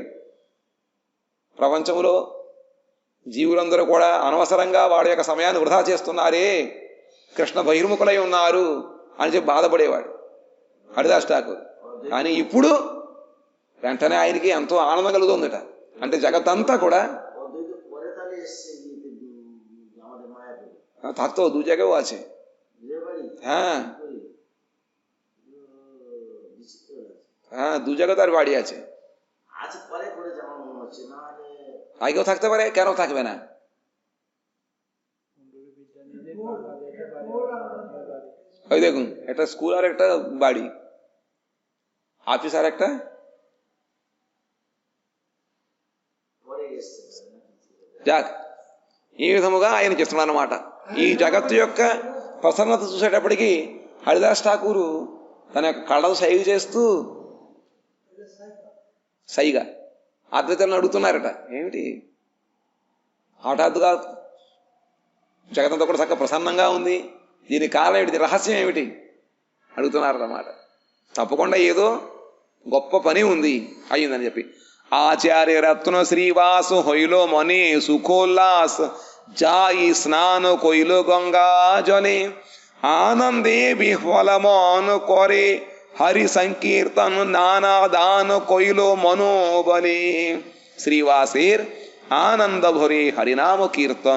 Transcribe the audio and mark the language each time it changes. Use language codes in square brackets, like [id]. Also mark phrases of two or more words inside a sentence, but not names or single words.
[te] ప్రపంచంలో జీవులందరూ కూడా అనవసరంగా వాడి యొక్క సమయాన్ని వృధా చేస్తున్నారే, కృష్ణ బహిర్ముఖులై ఉన్నారు అని చెప్పి బాధపడేవాడు హరిదాస్ ఠాకూర్. కానీ ఇప్పుడు వెంటనే ఆయనకి ఎంతో ఆనందం కలుగుతుందట. అంటే జగత్తంతా కూడా [bn] থাকতো দু জায়গায়ও আছে। হ্যাঁ হ্যাঁ, দু জায়গায় তার বাড়ি আছে। আগেও থাকতে পারে, কেন থাকবে না? ওই দেখুন, একটা স্কুল আর একটা বাড়ি, ఆఫీస్ আর একটা జాక్. [te] ఈ విధముగా ఆయన చేస్తున్నాడు అన్నమాట. ఈ జగత్తు యొక్క ప్రసన్నత చూసేటప్పటికి హరిదాస్ ఠాకూరు తన యొక్క కళ్ళను సైగ చేస్తూ సైగా అద్వైతులను అడుగుతున్నారట, ఏమిటి హఠాత్తుగా జగత్తంతా కూడా చక్కగా ప్రసన్నంగా ఉంది, దీనికి కారణం ఏమిటి, రహస్యం ఏమిటి అడుగుతున్నారన్నమాట. తప్పకుండా ఏదో గొప్ప పని ఉంది అయ్యిందని చెప్పి. [bn] ఆచార్య రత్న శ్రీవాసు হইল মনে সুখোল্লাস, যাই স্নান কইল গঙ্গা জলে, আনন্দে বিহ্বল মন করে হরি সংকীর্তন, নানা দান কইল মনোবলে। শ্রীবাসের আনন্দ ভরে হরিনাম কীর্তন।